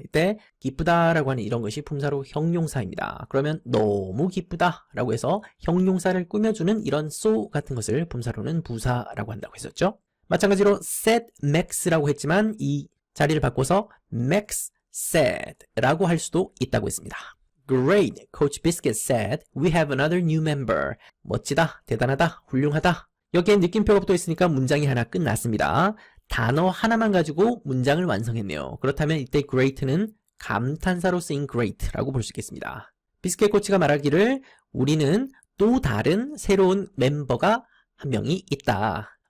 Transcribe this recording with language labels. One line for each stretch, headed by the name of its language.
Korean: 이때 기쁘다 라고 하는 이런 것이 품사로 형용사입니다. 그러면 너무 기쁘다 라고 해서 형용사를 꾸며주는 이런 so 같은 것을 품사로는 부사라고 한다고 했었죠. 마찬가지로
English: said max
Korean: 라고 했지만 이 자리를 바꿔서
English: max said
Korean: 라고 할 수도 있다고 했습니다.
English: Great, Coach Biscuit said we have another new member.
Korean: 멋지다, 대단하다, 훌륭하다. 여기에 느낌표가 붙어 있으니까 문장이 하나 끝났습니다. 단어 하나만 가지고 문장을 완성했네요. 그렇다면 이때 great는 감탄사로 쓰인 great라고 볼 수 있겠습니다. 비스켓 코치가 말하기를 우리는 또 다른 새로운 멤버가 한 명이 있다.